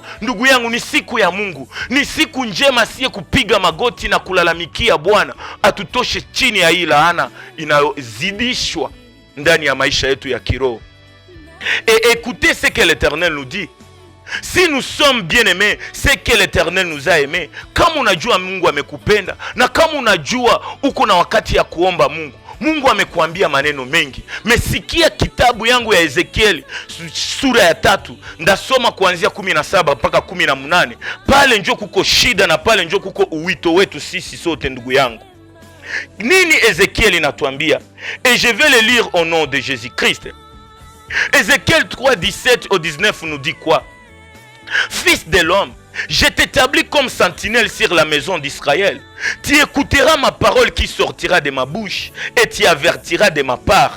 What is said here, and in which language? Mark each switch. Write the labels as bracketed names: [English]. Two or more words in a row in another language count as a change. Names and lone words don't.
[Swahili] Ndugu yangu, ni siku ya Mungu, ni siku njema siye kupiga magoti na kulalamikia Bwana atutoshe chini ya hii laana inayozidishwa ndani ya maisha yetu ya kiroho. [French] Et écoutez ce que l'Éternel nous dit. Si nous sommes bien-aimés, c'est que l'Éternel nous a aimés. [Swahili] Kama unajua Mungu amekupenda, na kama unajua uko na wakati ya kuomba Mungu, Mungu amekuambia maneno mengi. Mesikia kitabu yangu ya Ezekieli sura ya 3, ndasoma kuanzia 17 mpaka 18. Pale njo kuko shida na pale njo kuko uwito wetu sisi sote, ndugu yangu. Nini Ezekieli natuambia? [French] Et je vais le lire au nom de Jésus-Christ. Ézéchiel 3, 17 au 19 nous dit quoi? Fils de l'homme, je t'établis comme sentinelle sur la maison d'Israël. Tu écouteras ma parole qui sortira de ma bouche et tu avertiras de ma part.